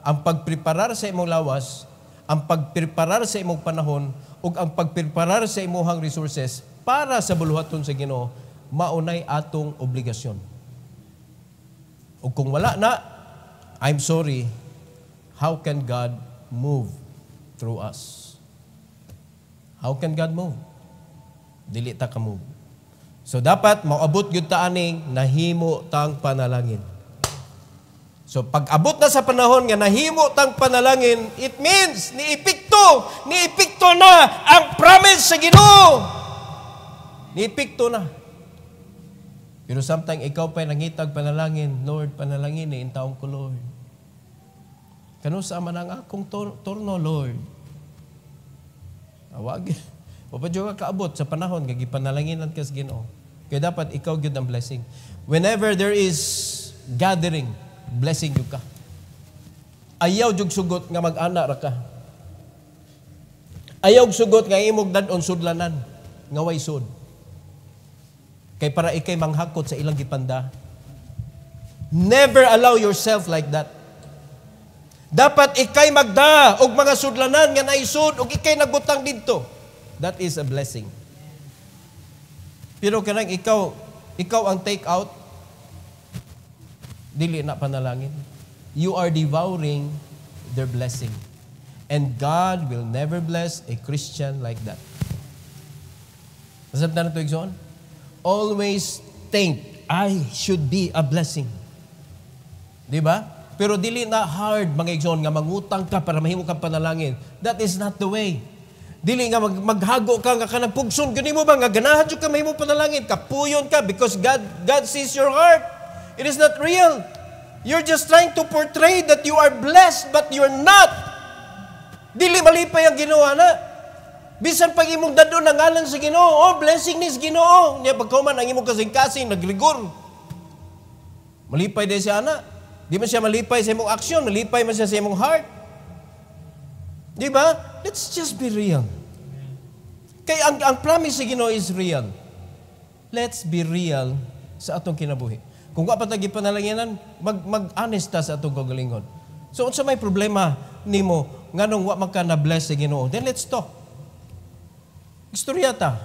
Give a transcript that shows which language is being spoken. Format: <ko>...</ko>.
<ceb>Ang pagpreparar sa imong lawas, ang pagpreparar sa imong panahon, ug ang pagpreparar sa imong resources para sa buluhaton sa Ginoo, maunay atong obligasyon. Ug kung wala na,</ceb> <en>I'm sorry, how can God move through us? How can God move?</en> <ceb>Dili ta ka move. So dapat maabot gyud ta aning nahimo tang panalangin. So pag abot na sa panahon nga nahimo tang panalangin, it means niipikto na ang promise sa Ginoo. Niipikto na. Pero sometimes ikaw pa'y nangitag panalangin, Lord, panalangin ni intaong ko, Lord. Kano sa man ang akong turno, Lord? Wag. Papadyo ka kaabot sa panahon, gagipanalangin ka sa Ginoo. Kaya dapat ikaw gyud ang blessing.</ceb> <en>Whenever there is gathering, blessing gyud ka.</en> <ceb>Ayaw jud sugot nga mag-ana ra ka. Ayaw sugot nga imong dadon sudlanan nga way sud. Kay para ikay manghakot sa ilang gipanda.</ceb> <en>Never allow yourself like that.</en> <ceb>Dapat ikay magda og mga sudlanan nga naisud og ikay nagbutang didto.</ceb> <en>That is a blessing.</en> <ceb>Pero kanang ikaw ang take out, dili na panalangin.</ceb> <en>You are devouring their blessing. And God will never bless a Christian like that.</en> <ceb>Nasabtan na ito, Igsoon?</ceb> <en>Always think, I should be a blessing.</en> <ceb>Di ba? Pero dili na hard, mga Igsoon, nga mangutang ka para mahimo kang panalangin.</ceb> <en>That is not the way.</en> <ceb>Dili nga maghago ka nga kanang pugson. Gani mo ba nga ganahan ka mahimo panalangin? Kapuyon ka</ceb> <en>because God sees your heart. It is not real. You're just trying to portray that you are blessed, but you're not.</en> <ceb>Dili malipay ang Ginoo na. Bisan pag imong dadon ang ngalan sa Ginoo, oh, blessing ni sa Ginoo. Niya pagkauman ang imong kasing-kasing nagrigor. Malipay din siya ana. Di man siya malipay sa imong aksyon, malipay man siya sa imong heart. Di ba?</ceb> <en>Let's just be real.</en> <ceb>Kaya ang promise sa Ginoo is real.</ceb> <en>Let's be real</en> <ceb>sa atong kinabuhi. Kung wa pa tagi panalanginan, mag-honest ta sa atong kagalingon. So, unsa may problema nimo nganong wa man ka na bless sa Ginoo?</ceb> <en>Then let's talk.</en> <ceb>Istorya ta.</ceb>